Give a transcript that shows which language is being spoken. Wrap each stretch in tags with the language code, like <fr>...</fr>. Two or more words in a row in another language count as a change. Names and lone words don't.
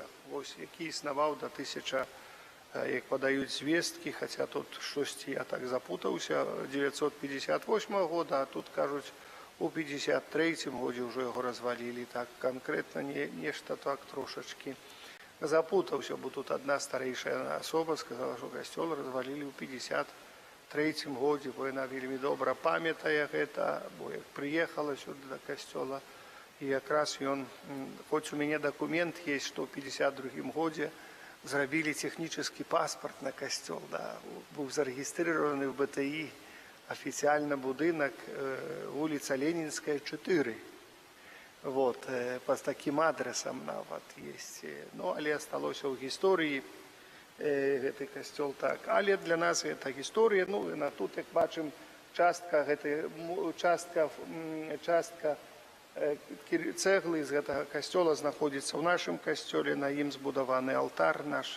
<be>вось які існаваў да 1000, як падаюць звесткі, хаця тут штосьці я так запутаўся, 958 года, а тут кажуць у 53 годзе ўжо яго развалілі, так канкрэтна нешта так трошачкі запутаўся, бо тут адна старэйшая асоба сказала, што касцёл развалілі ў 53 годзе, бо яна вельмі добра памятае гэта, бо як прыехала сюды да касцёла. И якраз ён, хоць у мяне документ</be> <ru>есть, что в</ru> <be>52 годзе зрабілі</be> <ru>технический паспорт</ru> <be>на касцёл, да, быў</be> <ru>зарегистрированы в БТИ официально</ru> <be>будынак, улица Ленинская, 4.</be> <ru>Вот, по таким адресам нават есть.</ru> <be>Ну, але асталося ў гісторыі гэты касцёл так. Але для нас гэта гісторыя, ну, і на тут, як бачым, частка цэглы з гэтага касцёла знаходзіцца ў нашым касцёле, на ім збудаваны алтар наш.</be>